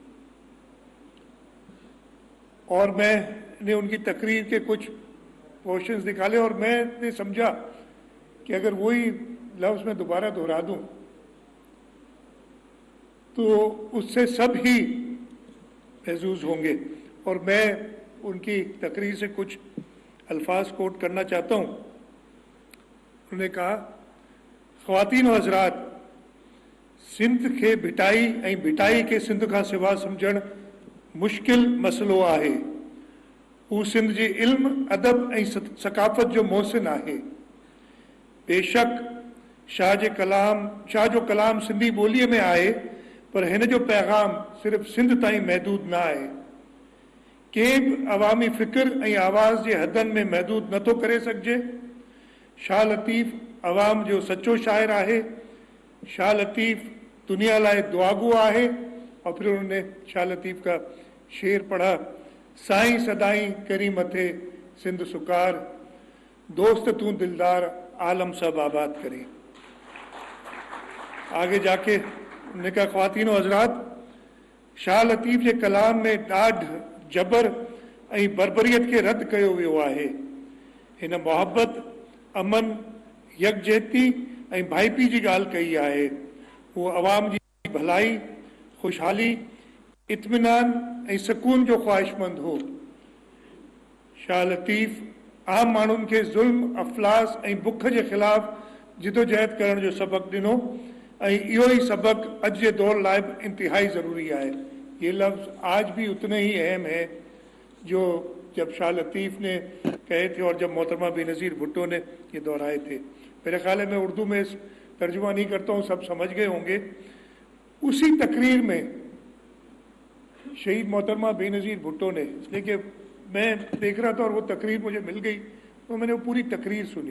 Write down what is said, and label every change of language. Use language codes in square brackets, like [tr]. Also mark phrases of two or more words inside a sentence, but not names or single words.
[ur] اور میں نے ان کی تقریر کے کچھ پورشنز نکالے اور میں نے سمجھا کہ اگر وہی لفظ میں دوبارہ دہرا دوں تو اس سے سب ہی محسوس ہوں گے، اور میں ان کی تقریر سے کچھ الفاظ کوٹ کرنا چاہتا ہوں. انہوں نے کہا, خواتین و حضرات, [sd] सिंध के भिटाई ऐं भिटाई के सिंध खां सिवा सम्झण मुश्किल मसलो आहे। हू सिंध जे इल्म अदब ऐं सकाफ़त जो मोहसिन आहे। बेशक शाह जो कलाम सिंधी ॿोलीअ में आहे, पर हिन जो पैगाम सिर्फ़ सिंध ताईं महदूद न आहे। कंहिं बि अवामी फ़िक्र ऐं आवाज़ जे हदनि में महदूद नथो करे सघिजे। शाह लतीफ़ अवाम जो सचो शाइर आहे। शाह लतीफ़ दुनिया लाइ दुआगो आहे। [ur] اور پھر انہوں نے شاہ لطیف کا شعر پڑھا, [sd] साईं सदाई करी मथे सिंध सुकार, दोस्त तू दिलदार आलम सब आबाद करे। [ur] آگے جا کے انہوں نے کہا, خواتین و حضرات, [sd] शाह लतीफ़ जे कलाम में ॾाढ जबर ऐं बर्बरियत खे रद्द कयो वियो आहे। हिन मोहब्बत, अमन, यकजहती ऐं भाईपी जी ॻाल्हि कई आहे। उहो अवाम जी भलाई, ख़ुशहाली, इत्मीनान ऐं सुकून जो ख़्वाहिशमंद हो। शाह लतीफ़ आम माण्हुनि खे ज़ुल्म, अफ़लास ऐं बुख जे ख़िलाफ़ जिदोजहद करण जो सबक़ ॾिनो, ऐं इहो ई सबक़ अॼु जे दौर लाइ बि इंतहाई ज़रूरी आहे। [ur] یہ لفظ آج بھی اتنے ہی اہم ہے جو جب شاہ لطیف نے کہے تھے اور جب محترمہ بے نظیر بھٹو نے یہ دہرائے تھے. میرے خیال ہے میں اردو میں ترجمہ نہیں کرتا ہوں، سب سمجھ گئے ہوں گے. اسی تقریر میں شہید محترمہ بے نظیر بھٹو نے، اس لیے کہ میں دیکھ رہا تھا اور وہ تقریر مجھے مل گئی تو میں نے وہ پوری تقریر سنی.